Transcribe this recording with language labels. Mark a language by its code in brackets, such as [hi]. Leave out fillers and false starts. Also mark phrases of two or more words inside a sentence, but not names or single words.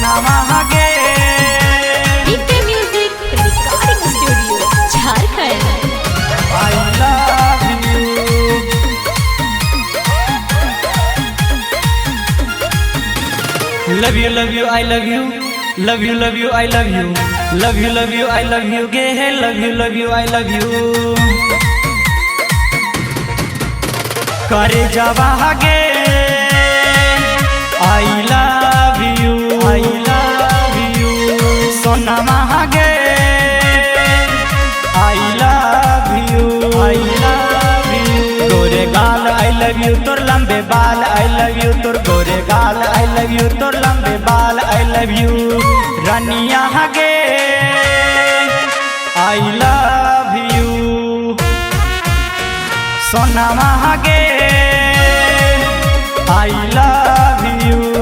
[sck] गे हिट म्यूजिक रिकॉर्डिंग स्टूडियो झारखंड। [en] I love you. Love you love you I love you love you love you I love you love you love you I love you [sck] गे है [en] love you I love you. [sck] करे जावा गे [en] I love you [sck] सोना गे [en] I love you [sck] गोरे गाल [en] I love you [sck] तोर लंबे बाल [en] I love you [sck] तोर गोरे गाल [en] I love you [sck] तोर लंबे बाल [en] I love you. [sck] रानिया गे [en] I love you [sck] सोना गे [en] I love you.